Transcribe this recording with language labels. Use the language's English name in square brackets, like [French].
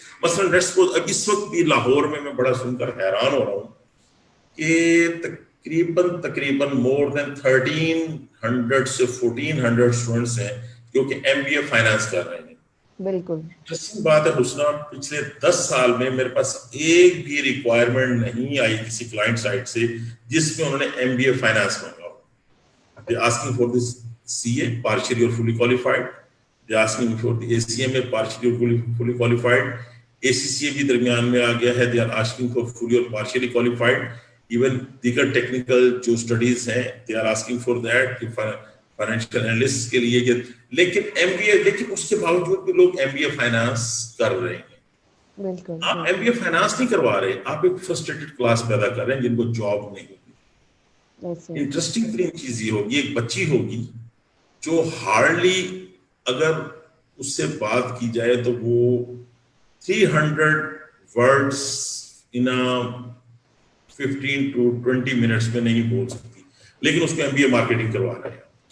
[Urdu] مثلاً اب اس وقت بھی لاہور میں بڑا سن کر حیران ہو رہا ہوں کہ تقریباً مور دین 1300 سے 1400 اسٹوڈنٹس ہیں جو کہ ایم بی اے فائنانس کر رہے ہیں. بالکل انٹرسٹنگ بات ہے حسنہ, پچھلے 10 سال میں میرے پاس ایک بھی ریکوائرمنٹ نہیں آئی کسی کلائنٹ سائٹ سے جس میں انہوں نے ایم بی اے فائنانس مانگا ہو. [English] They are asking for this CA partially or fully qualified. They are asking for the ACMA partially or fully qualified. [Urdu] ACCA بھی درمیان میں آ گیا ہے. [English] They are asking for fully or partially qualified. Even [Urdu] دیگر technical جو studies ہیں [English] they are asking for that. [Urdu] Financial analyst کے لیے, لیکن ایم بی اے, لیکن اس کے باوجود بھی لوگ ایم بی اے فائنانس کر رہے ہیں. بالکل آپ ایم بی اے فائنانس نہیں کروا رہے, آپ ایک فرسٹریٹڈ کلاس پیدا کر رہے ہیں جن کو جاب نہیں ہوگی. انٹرسٹنگ ترین چیز یہ ہوگی, ایک بچی ہوگی جو ہارڈلی اگر اس سے بات کی جائے تو وہ 300 ورڈز ان 15 to 20 منٹس میں نہیں بول سکتی, لیکن اس کو ایم بی اے مارکیٹنگ کروا رہے ہیں.